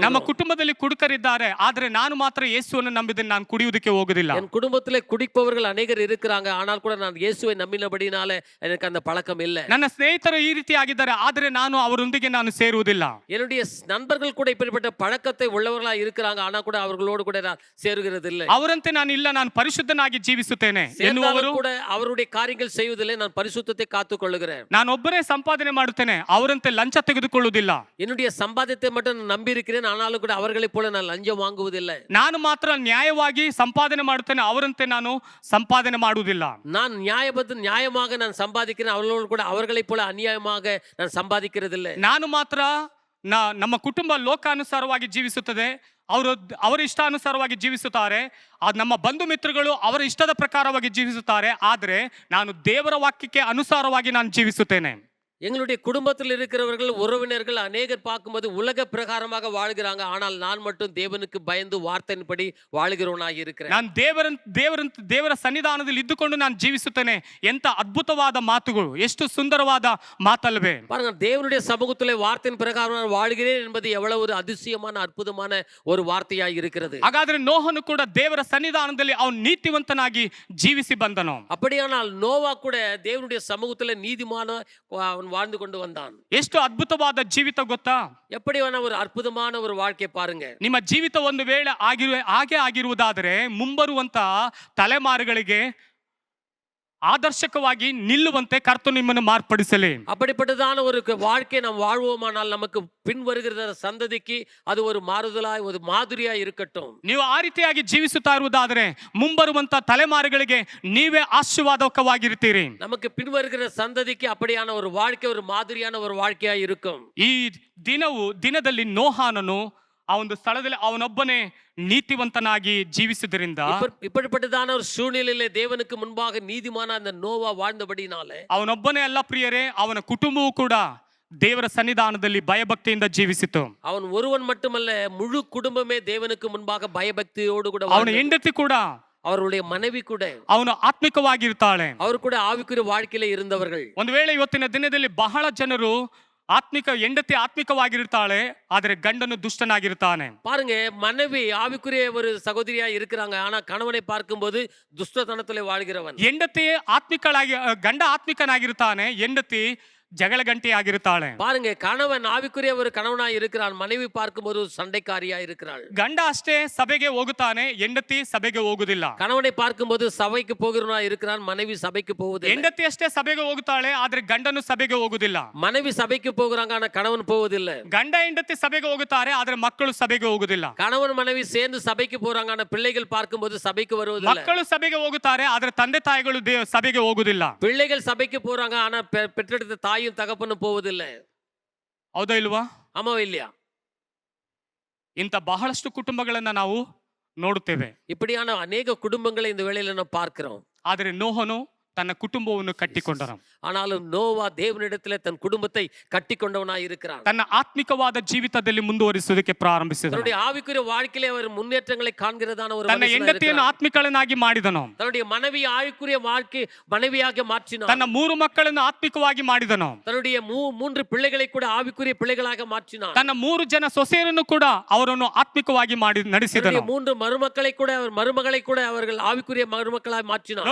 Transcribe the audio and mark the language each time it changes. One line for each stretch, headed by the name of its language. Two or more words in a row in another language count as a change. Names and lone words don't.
Kannada: ನಮ್ಮ ಕುಟುಂಬದಲ್ಲಿ ಕುಡುಕರಿದ್ದಾರೆ, ಆದ್ರೆ ನಾನು ಮಾತ್ರ ಯೇಸುವನ್ನು ನಂಬಿದ್ದೇನೆ, ನಾನು ಕುಡಿಯುವುದಕ್ಕೆ ಹೋಗುದಿಲ್ಲ.
Tamil: என் குடும்பத்திலே குடிப்பவர்கள் அநேகர் இருக்கிறாங்க, ஆனால் கூட நான் இயேசுவை நம்பினபடினாலே எனக்கு அந்த பழக்கம் இல்லை.
Kannada: ನನ್ನ ಸ್ನೇಹಿತರು ಈ ರೀತಿ ಆಗಿದ್ದಾರೆ, ಆದ್ರೆ ನಾನು ಅವರೊಂದಿಗೆ ನಾನು ಸೇರುವುದಿಲ್ಲ.
Tamil: என்னுடைய நண்பர்கள் கூட இப்படிப்பட்ட பழக்கத்தை உள்ளவர்களாக இருக்கிறாங்க, ஆனா கூட அவர்களோடு கூட நான் சேருகிறது இல்லை.
Kannada: ಅವರಂತೆ ನಾನು ಇಲ್ಲ, ನಾನು ಪರಿಶುದ್ಧನಾಗಿ ಜೀವಿಸುತ್ತೇನೆ ಎನ್ನುವರು
Tamil: கூட அவருடைய காரியங்கள் செய்வதில்லை, நான் பரிசுத்தத்தை காத்துக்கொள்ளுகிறேன்.
Kannada: ನಾನು ಒಬ್ಬರೇ ಸಂಪಾದನೆ ಮಾಡುತ್ತೇನೆ, ಅವರಂತೆ ಲಂಚ ತೆಗೆದುಕೊಳ್ಳುವುದಿಲ್ಲ.
Tamil: என்னுடைய சம்பாதியத்தை மட்டும் நான் நம்பி இருக்கிறேன், ஆனாலும் கூட அவர்களை போல நான் லஞ்சம் வாங்குவதில்லை.
Kannada: ನಾನು ಮಾತ್ರ ನ್ಯಾಯವಾಗಿ ಸಂಪಾದನೆ ಮಾಡುತ್ತೇನೆ, ಅವರಂತೆ ನಾನು ಸಂಪಾದನೆ ಮಾಡುವುದಿಲ್ಲ.
Tamil: நான் நியாயமாக நான் சம்பாதிக்கிறேன், அவர்களோடு கூட அவர்களை போல அநியாயமாக நான் சம்பாதிக்கிறதில்லை.
Kannada: ನಾನು ಮಾತ್ರ ನಮ್ಮ ಕುಟುಂಬ ಲೋಕಾನುಸಾರವಾಗಿ ಜೀವಿಸುತ್ತದೆ, ಅವರ ಇಷ್ಟಾನುಸಾರವಾಗಿ ಜೀವಿಸುತ್ತಾರೆ. ನಮ್ಮ ಬಂಧು ಮಿತ್ರಗಳು ಅವರ ಇಷ್ಟದ ಪ್ರಕಾರವಾಗಿ ಜೀವಿಸುತ್ತಾರೆ, ಆದರೆ ನಾನು ದೇವರ ವಾಕ್ಯಕ್ಕೆ ಅನುಸಾರವಾಗಿ ನಾನು ಜೀವಿಸುತ್ತೇನೆ.
Tamil: எங்களுடைய குடும்பத்தில் இருக்கிறவர்கள் உறவினர்கள் அநேகர் பார்க்கும்போது உலக பிரகாரமாக வாழ்கிறாங்க, ஆனால் நான் மட்டும் தேவனுக்கு பயந்து வார்த்தையின்படி வாழ்கிறவனாக இருக்கிறேன்.
Kannada: ನಾನು ದೇವರ ಸನ್ನಿಧಾನದಲ್ಲಿ ಇದ್ದುಕೊಂಡು ನಾನು ಜೀವಿಸುತ್ತೇನೆ. ಎಂತ ಅದ್ಭುತವಾದ ಮಾತುಗಳು, ಎಷ್ಟು ಸುಂದರವಾದ ಮಾತಲ್ವೇ?
Tamil: பாருங்க, தேவனுடைய சமூகத்திலே வார்த்தையின் பிரகாரம் நான் வாழ்கிறேன் என்பது எவ்வளவு ஒரு அதிசயமான அற்புதமான ஒரு வார்த்தையாய் இருக்கிறது.
Kannada: ಹಾಗಾದ್ರೆ ನೋಹನು ಕೂಡ ದೇವರ ಸನ್ನಿಧಾನದಲ್ಲಿ ಅವನು ನೀತಿವಂತನಾಗಿ ಜೀವಿಸಿ ಬಂದನು.
Tamil: அப்படியானால் நோவா கூட தேவனுடைய சமூகத்திலே நீதிமான அவன் வாழ்ந்து கொண்டு வந்தான்.
Kannada: ಎಷ್ಟು ಅದ್ಭುತವಾದ ಜೀವಿತ ಗೊತ್ತಾ?
Tamil: எப்படியான ஒரு அற்புதமான ஒரு வாழ்க்கை பாருங்க.
Kannada: ನಿಮ್ಮ ಜೀವಿತ ಒಂದು ವೇಳೆ ಹಾಗೆ ಆಗಿರುವುದಾದರೆ ಮುಂಬರುವಂತ ತಲೆಮಾರುಗಳಿಗೆ ಆದರ್ಶಕವಾಗಿ ನಿಲ್ಲುವಂತೆ ಕರ್ತನು ನಿಮ್ಮನ್ನು ಮಾರ್ಪಡಿಸಲಿ.
Tamil: அப்படிப்பட்டதான ஒரு வாழ்க்கை நாம் வாழ்வோமானால் நமக்கு பின் வருகிற சந்ததிக்கு அது ஒரு மாறுதலாய் ஒரு மாதிரியாய் இருக்கட்டும்.
Kannada: ನೀವು ಆ ರೀತಿಯಾಗಿ ಜೀವಿಸುತ್ತಾ ಇರುವುದಾದರೆ ಮುಂಬರುವಂತ ತಲೆಮಾರುಗಳಿಗೆ ನೀವೇ ಆಶೀರ್ವಾದಕವಾಗಿರ್ತೀರಿ.
Tamil: நமக்கு பின் வருகிற சந்ததிக்கு அப்படியான ஒரு வாழ்க்கை ஒரு மாதிரியான ஒரு வாழ்க்கையாய் இருக்கும்.
Kannada: ಈ ದಿನದಲ್ಲಿ ನೋಹಾನನು ಆ ಒಂದು ಸ್ಥಳದಲ್ಲಿ ಅವನೊಬ್ಬನೇ ನೀತಿವಂತನಾಗಿ ಜೀವಿಸಿದ್ರಿಂದ,
Tamil: இப்படிப்பட்டதான ஒரு சூழ்நிலையிலே தேவனுக்கு முன்பாக நீதிமான அந்த நோவா வாழ்ந்தபடினாலே
Kannada: ಅವನೊಬ್ಬನೇ ಅಲ್ಲ ಪ್ರಿಯರೇ, ಅವನ ಕುಟುಂಬವೂ ಕೂಡ ದೇವರ ಸನ್ನಿಧಾನದಲ್ಲಿ ಭಯಭಕ್ತಿಯಿಂದ ಜೀವಿಸಿತು.
Tamil: அவன் ஒருவன் மட்டுமல்ல, முழு குடும்பமே தேவனுக்கு முன்பாக பயபக்தியோடு கூட
Kannada: ಅವನ ಹೆಂಡತಿ ಕೂಡ,
Tamil: அவருடைய மனைவி கூட
Kannada: ಅವನು ಆತ್ಮಿಕವಾಗಿರ್ತಾಳೆ. ಅವರು ಕೂಡ
Tamil: ಆವಿಕುರಿಯ வாழ்க்கையிலே இருந்தவர்கள்.
Kannada: ಒಂದು ವೇಳೆ ಇವತ್ತಿನ ದಿನದಲ್ಲಿ ಬಹಳ ಜನರು ಹೆಂಡತಿ ಆತ್ಮಿಕವಾಗಿರ್ತಾಳೆ, ಆದರೆ ಗಂಡನು ದುಷ್ಟನಾಗಿರ್ತಾನೆ.
Tamil: பாருங்க, மனைவி ஆவிக்குரிய ஒரு சகோதரியா இருக்கிறாங்க, ஆனா கணவனை பார்க்கும்போது துஷ்டத்தனத்திலே வாழ்கிறவன்.
Kannada: ಹೆಂಡತಿ ಗಂಡ ಆತ್ಮಿಕನಾಗಿರ್ತಾನೆ, ಹೆಂಡತಿ ಜಗಳ ಗಂಟೆ ಆಗಿರ್ತಾಳೆ.
Tamil: பாருங்க, கணவன் ஆவிக்குரிய ஒரு கணவனாய் இருக்கிறான், மனைவி பார்க்கும்போது சண்டைக்காரியா இருக்கிறாள்.
Kannada: ಗಂಡ ಅಷ್ಟೇ ಸಭೆಗೆ ಹೋಗುತ್ತಾನೆ, ಹೆಂಡತಿ ಸಭೆಗೆ ಹೋಗುದಿಲ್ಲ.
Tamil: கணவனை பார்க்கும்போது சபைக்கு போகிறவனா இருக்கிறான், மனைவி சபைக்கு போவதில்லை.
Kannada: ಹೆಂಡತಿ ಅಷ್ಟೇ ಸಭೆಗೆ ಹೋಗುತ್ತಾಳೆ, ಆದ್ರೆ ಗಂಡನು ಸಭೆಗೆ ಹೋಗುದಿಲ್ಲ.
Tamil: மனைவி சபைக்கு போகிறாங்க, ஆனா கணவன் போவதில்லை.
Kannada: ಗಂಡ ಹೆಂಡತಿ ಸಭೆಗೆ ಹೋಗುತ್ತಾರೆ, ಆದ್ರೆ ಮಕ್ಕಳು ಸಭೆಗೆ ಹೋಗುದಿಲ್ಲ.
Tamil: கணவன் மனைவி சேர்ந்து சபைக்கு போறாங்க, ஆனா பிள்ளைகள் பார்க்கும்போது சபைக்கு வருவதில்லை.
Kannada: ಮಕ್ಕಳು ಸಭೆಗೆ ಹೋಗುತ್ತಾರೆ, ಆದ್ರೆ ತಂದೆ ತಾಯಿಗಳು ಸಭೆಗೆ ಹೋಗುದಿಲ್ಲ.
Tamil: பிள்ளைகள் சபைக்கு போறாங்க, ஆனா பெற்றெடுத்த தாயும் தகப்பனும் போவதில்லை.
Kannada: ಹೌದಾ ಇಲ್ವಾ?
Tamil: ஆமாவா இல்லையா?
Kannada: ಇಂಥ ಬಹಳಷ್ಟು ಕುಟುಂಬಗಳನ್ನ ನಾವು ನೋಡುತ್ತೇವೆ.
Tamil: இப்படியான அநேக குடும்பங்களை இந்த வேளையில ನಾವು பார்க்கிறோம்.
Kannada: ಆದರೆ ನೋಹನು ತನ್ನ ಕುಟುಂಬವನ್ನು ಕಟ್ಟಿಕೊಂಡನು.
Tamil: ஆனாலும் நோவா தேவனிடத்திலே தன் குடும்பத்தை கட்டிக்கொண்டவனாய் இருக்கிறான்.
Kannada: ತನ್ನ ಆತ್ಮಿಕವಾದ ಜೀವಿತದಲ್ಲಿ ಮುಂದುವರಿಸುವುದಕ್ಕೆ ಪ್ರಾರಂಭಿಸಿದನು.
Tamil: தன்னுடைய ஆவிக்குரிய வாழ்க்கையிலே அவர் முன்னேற்றங்களை காண்கிறதான ஒரு
Kannada: ತನ್ನ ಹೆಂಡತಿಯನ್ನು ಆತ್ಮಿಕಳನ್ನಾಗಿ ಮಾಡಿದನು.
Tamil: தன்னுடைய மனைவி ஆவிக்குரிய வாழ்க்கை மனைவியாக மாற்றினான்.
Kannada: ತನ್ನ 3 ಮಕ್ಕಳನ್ನು ಆತ್ಮಿಕವಾಗಿ ಮಾಡಿದನು.
Tamil: தன்னுடைய 3 பிள்ளைகளை கூட ஆவிக்குரிய பிள்ளைகளாக மாற்றினான்.
Kannada: ತನ್ನ 3 ಜನ ಸೊಸೆಯರನ್ನು ಕೂಡ ಅವರನ್ನು ಆತ್ಮಿಕವಾಗಿ ನಡೆಸಿದನು.
Tamil: 3 ಮರುಮಕ್ಕಳை கூட அவர் மருமகளை கூட அவர்கள் ஆவிக்குரிய மருமக்களாಗಿ மாற்றினான்.